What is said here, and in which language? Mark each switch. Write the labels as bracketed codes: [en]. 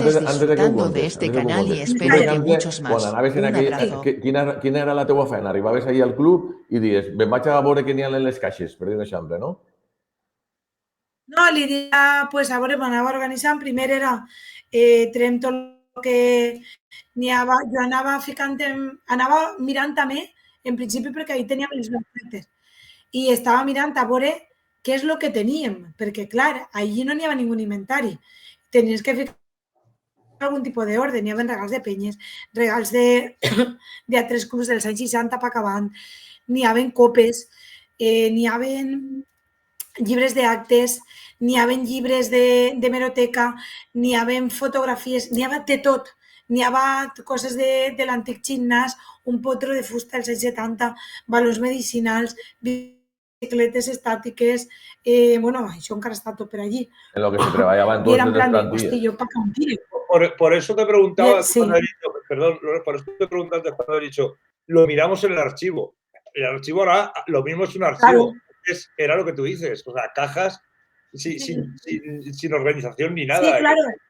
[es] disfrutando de este canal y espero que muchos más. [ca] Quan anaves en aquell, quina era la teua feina? Arribaves ahir al club i dius, me'n vaig a veure què n'hi ha en les caixes, per dir un exemple, no? No, l'idea, pues, a veure, m'anava organitzant. Primer era trem tot el que n'hi havia. Jo anava ficant, anava mirant també, en principi, perquè ahí teníem els projectes. I estava mirant a veure què és el que teníem, perquè, clar, allí no n'hi havia ningú inventari. Tenies que ficar algun tipus d'ordre. N'hi havia regals de penyes, regals d'altres clubs dels anys 60 per acabant, n'hi havia copes, n'hi havia llibres d'actes, n'hi havia llibres d'hemeroteca, n'hi havia fotografies, n'hi havia de tot. N'hi havia coses de l'antic gimnàs, un potro de fusta dels anys 70, valors medicinals, bicicletes estàtiques, bueno, això encara està tot per allí. En lo que se treballava en totes les plantilles. [es] Por eso te preguntaba, cuando he dicho, perdón, por eso te preguntaba cuando he dicho, lo miramos en el archivo. El archivo ahora, lo mismo es un archivo. Claro. Era lo que tú dices, o sea, cajas sin organización ni nada. Sí, claro.